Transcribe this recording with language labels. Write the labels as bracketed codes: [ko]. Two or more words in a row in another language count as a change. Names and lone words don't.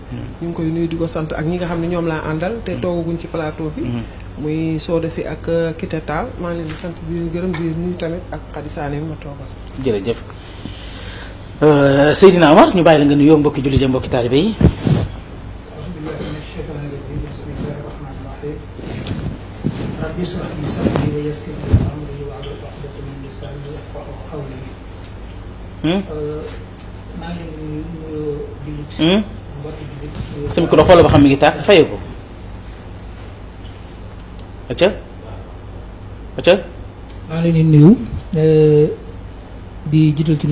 [wo] ñu ngi koy nuyu di ko sant ak ñi nga xam ne ñoom laa àndal te toogaguñ ci plateau bi. muy Soda si ak Kité Tall maa ngi leen di sant di leen gërëm di nuyu tamit ak Khady Sané mi ma toogal. jërëjëf Seydina Omar ñu bàyyi la nga nuyoo mbokki jullit yi mbokki taalibe yi. [ar] اشرح لي صدري ويسر لي امري واحلل عقدة من لساني يفقهوا قولي. [wo] maa ngi leen di nuyu jullit. mbokki jullit. sa micro xoolal ba xam mi ngi tàkk fayoo ko. acca. maa ngi leen di nuyu. di jiital ci nuyoo bi